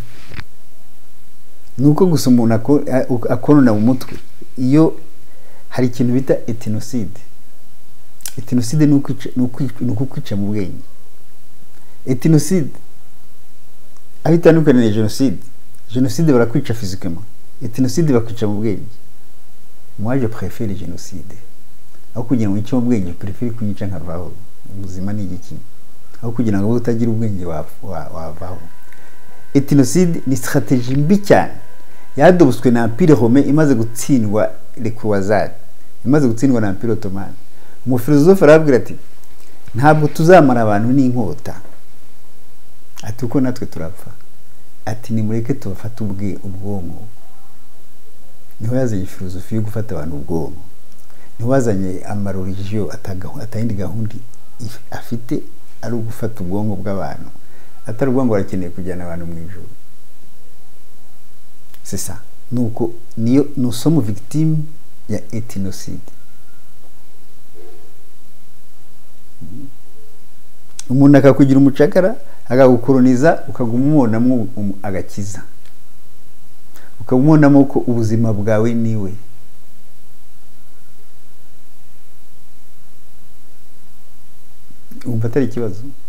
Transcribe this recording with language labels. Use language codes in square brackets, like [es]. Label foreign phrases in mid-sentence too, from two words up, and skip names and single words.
[rw] Nuko gusa umuntu akonona mu mutwe. Iyo hari ikintu bita Ethinocide. Ethinocide ni ukwica mu bwenge. Ethinocide abitandukanye na Jenoside. Jenoside barakwica physiquement, Ethinocide bakwica mu bwenge. [fr] Moi je préfère Jenoside. [rw] Aho kugira ngo icyo mu bwenge, préfère kunyica nkavaho. Ubuzima ni iki? Aho kugira ngo utagira ubwenge wavaho. Ethinocide ni stratégie mbi cyane yadobuswe na Empire Romain imaze gutsindwa [fr] les croisades, [rw] imaze gutsindwa na Empire Ottoman. Umufilozofe arabwira ati ntabwo tuzamara abantu n'inkota, ati uko natwe turapfa, ati nimureke tubafata ubwonko. Niho yazanye filozofi yo gufata abantu ubwonko, niho yazanye amareligion atayindi gahunda afite ari ugufata ubwonko bw'abantu, atari ubwonko barakeneye kujyana abantu mu ijuru. [fr] C'est ça. Nous sommes victimes ya Ethinocide. [rw] Umuntu akakugira umucakara, akagukoroniza, ukagumubonamo agakiza, ukabumubonamo ko ubuzima bwawe niwe. Umva atari ikibazo.